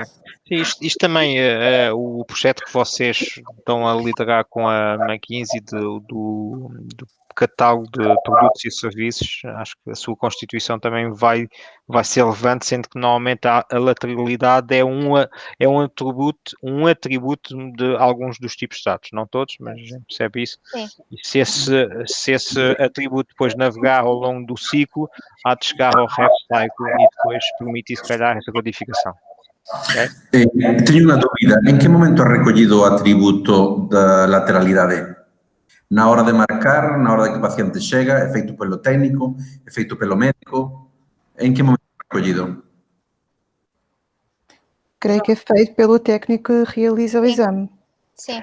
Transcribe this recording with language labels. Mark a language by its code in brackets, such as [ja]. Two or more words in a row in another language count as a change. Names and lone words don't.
[pt] Isto também, o projeto que vocês estão a liderar com a McKinsey do catálogo de produtos e serviços, acho que a sua constituição também vai ser relevante, sendo que normalmente a lateralidade é um atributo de alguns dos tipos de dados, não todos, mas a gente percebe isso. Sim. E se esse atributo depois navegar ao longo do ciclo, há de chegar ao [en] ref cycle [pt] e depois permitir, se calhar, essa codificação. [gl] Teño unha dúbida. En que momento é recollido o atributo da lateralidade? Na hora de marcar, na hora de que o paciente chega, é feito pelo técnico, é feito pelo médico? En que momento é recollido? [pt] Creio que é feito pelo técnico que realiza o exame. Sim.